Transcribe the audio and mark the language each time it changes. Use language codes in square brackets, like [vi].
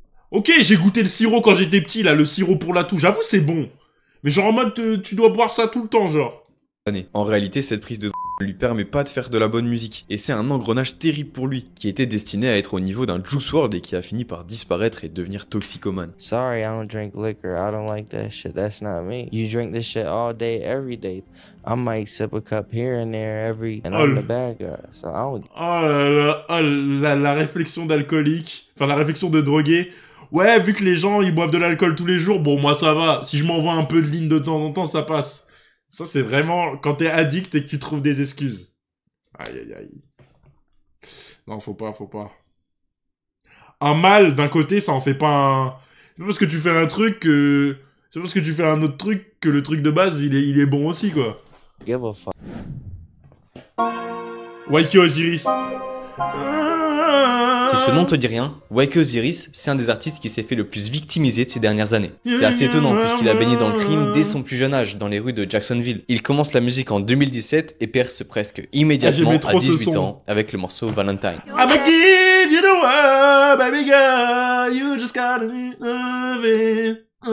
[fr] Ok, j'ai goûté le sirop quand j'étais petit, là, le sirop pour la toux. J'avoue, c'est bon. Mais genre en mode, tu dois boire ça tout le temps, genre. En réalité, cette prise de ne lui permet pas de faire de la bonne musique, et c'est un engrenage terrible pour lui, qui était destiné à être au niveau d'un Juice WRLD et qui a fini par disparaître et devenir toxicomane. [en] Sorry, I don't drink liquor. I don't like that shit. That's not me. You drink this shit all day, every day. I might sip a cup here and there every... And I'm the bad guy, so I don't... [fr] La réflexion d'alcoolique, enfin la réflexion de drogué. Ouais, vu que les gens, ils boivent de l'alcool tous les jours, bon, moi ça va. Si je m'envoie un peu de ligne de temps en temps, ça passe. Ça, c'est vraiment quand t'es addict et que tu trouves des excuses. Aïe, aïe, aïe. Non, faut pas. Un mal, d'un côté, ça en fait pas un... C'est pas parce que tu fais un truc que... C'est pas parce que tu fais un autre truc que le truc de base, il est bon aussi, quoi. [en] Give a fuck. YK Osiris. [fr] Si ce nom te dit rien, YK Osiris, c'est un des artistes qui s'est fait le plus victimiser de ces dernières années. C'est assez étonnant puisqu'il a baigné dans le crime dès son plus jeune âge, dans les rues de Jacksonville. Il commence la musique en 2017 et perce presque immédiatement à 18 ans avec le morceau Valentine. [en] I'ma give you the world, baby girl, you just gotta be worth it.